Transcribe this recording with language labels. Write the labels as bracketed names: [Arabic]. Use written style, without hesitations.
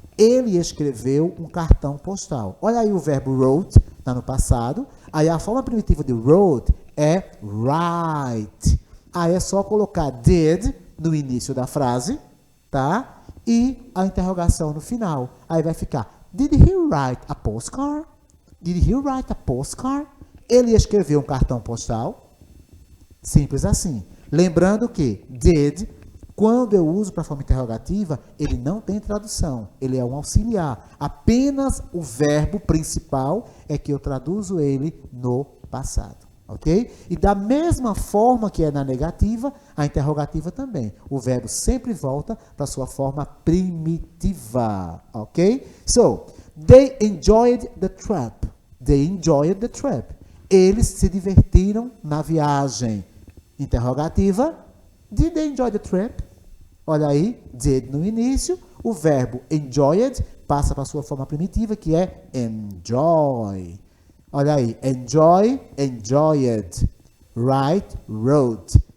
[Portuguese] Ele escreveu um cartão postal. Olha aí o verbo wrote, está no passado. Aí a forma primitiva de wrote é write. Aí é só colocar did no início da frase, tá? E a interrogação no final. Aí vai ficar, [English] did he write a postcard? Did he write a postcard? [Portuguese] Ele escreveu um cartão postal? Simples assim. Lembrando que did, quando eu uso para a forma interrogativa, ele não tem tradução. Ele é um auxiliar. Apenas o verbo principal é que eu traduzo ele no passado. Ok? E da mesma forma que é na negativa, a interrogativa também. O verbo sempre volta para a sua forma primitiva. Ok? [English] So, they enjoyed the trip. They enjoyed the trip. [Portuguese] Eles se divertiram na viagem. Interrogativa. [English] Did they enjoy the trip? [Portuguese] Olha aí, did no início. O verbo enjoyed passa para a sua forma primitiva, que é enjoy. Olha aí, [English] enjoy, enjoyed. Write, wrote.